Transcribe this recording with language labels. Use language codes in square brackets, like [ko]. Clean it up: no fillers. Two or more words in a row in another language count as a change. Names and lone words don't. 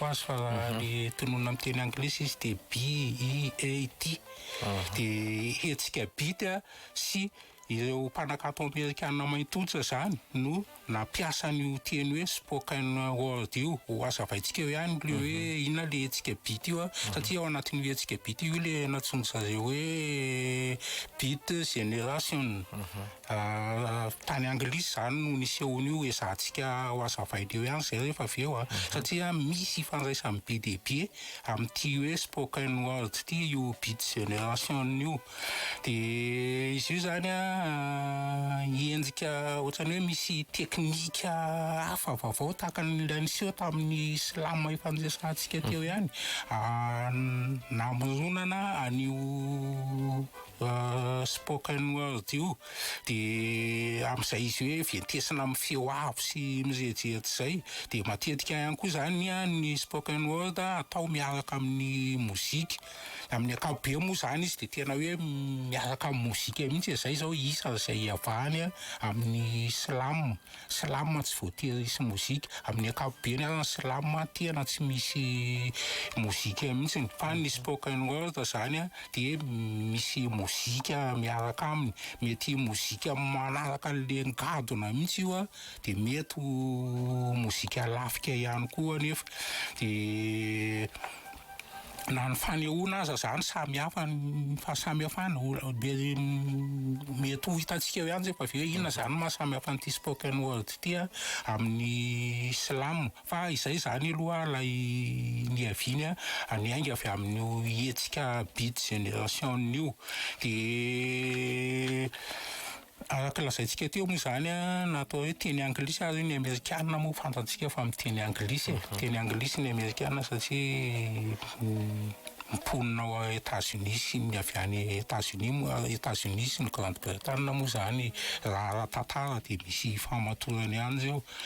[mg] azy fa le tononina amin'ny teny anglisy izy de B-E-A-T de hetsika bit sy ireo mpanankato amerikanina maintotra zany no nampiasa n'io teny hoe [en] spoken word [mg] io ho azavaintsika hoe any le hoe inona le hetsika bit io satria ao anatin'io hetsika bit io le natsony zareo hoe bit generation tany anglisy zany no nisehon'io ezahantsika ho azavain'io ihany zay rehefa avy eo satria misy ifandraisany be de be amin'ity hoe [en] spoken word [mg] ty io [en] bit generation [mg] io de izy io zany endrika ohatrany hoe misy teknika hafa vaovao tahaka ny niseho tamin'ny slam efa niresantsika teo ihany, namononana anio [en] spoken word [mg] io, de amin'izay izy hoe ventesina amin'ny feo avo sy mirehidrehitra zay. De matetika ihany koa zany ny [en] spoken word [mg] atao miaraka amin'ny mozika. Amin'ny ankapobeny moa zany izy de tena hoe miaraka amin'ny mozika mihitsy. Zay zao isa zay avahany amin'ny slam tsy voatery isy mozika. Amin'ny ankapobeny ny slam tena tsy misy mozika mihitsy, fa ny [en] spoken word [mg] zany de misy mozika miaraka aminy. Mety mozika manaraka le ngadona mihitsy io de mety mozika lafika ihany koa anefa. De na ny fanehoana aza zany samy hafa ny fahasamihafana mety ho hitantsika ihany zay fa ve inona zany mahasamy hafa n'ity [en] spoken word [mg] ity amin'ny slam. Fa izay zany aloha lay niaviany niainga avy amin'ny hetsika [en] beat generation [mg] io. De araka lazaintsika teo moa zany natao hoe teny anglisy ary ny amerikanina moa fantatsika fa miteny anglisy. Teny anglisy ny amerikanina satria mponina ao États-Unis sy ny avy any États-Unis sy ny Grande-Bretagne moa zany raha tantara de misy famatorany ihany zao.